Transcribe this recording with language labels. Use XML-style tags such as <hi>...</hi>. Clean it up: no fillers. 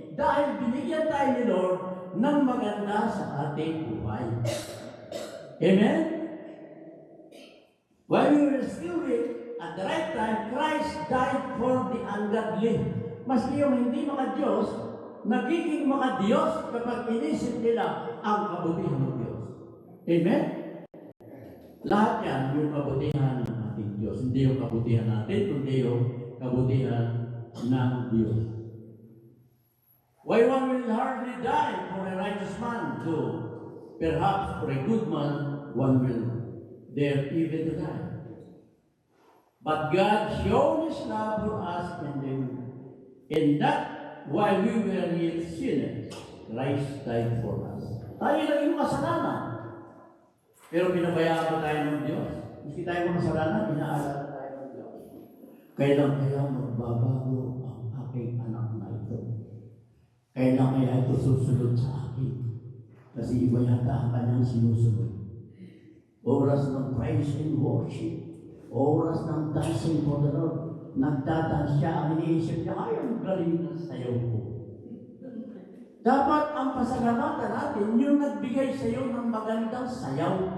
<tl>Dahil binigyan tayo ni Lord ng maganda sa ating buhay. Amen?</tl> <en>While we were still weak, at the right time, Christ died for the ungodly.</en> <tl>Maski yung hindi mga Diyos, nagiging mga Diyos kapag inisip nila ang kabutihan ng Diyos. Amen? Lahat yan yung kabutihan ng ating Diyos. Hindi yung kabutihan natin, kundi yung kabutihan ng Diyos.</tl> <en>Why one will hardly die for a righteous man, though perhaps for a good man, one will dare even to die. But God showed His love for us in that while we were yet sinners, Christ died for us.</en> <tl>Tayo naging makasalanan. Pero pinabayaan pa tayo ng Diyos. Hindi tayo makasalanan, inaalala tayo ng Diyos. Kailan kaya magbabago ang aking anak na ito? Kailan kaya ito susunod sa akin? Kasi iba yata ang kanyang sinusunod. Oras ng</tl> <en>praise and worship.</en> <tl>Oras ng</tl> <en>dancing for the Lord.</en> <tl>Nagdadance siya, ang iniisip niya, ay, ang galing ng sayaw ko. Dapat ang pasalamatan natin yung nagbigay sa iyo ng magandang sayaw.</tl>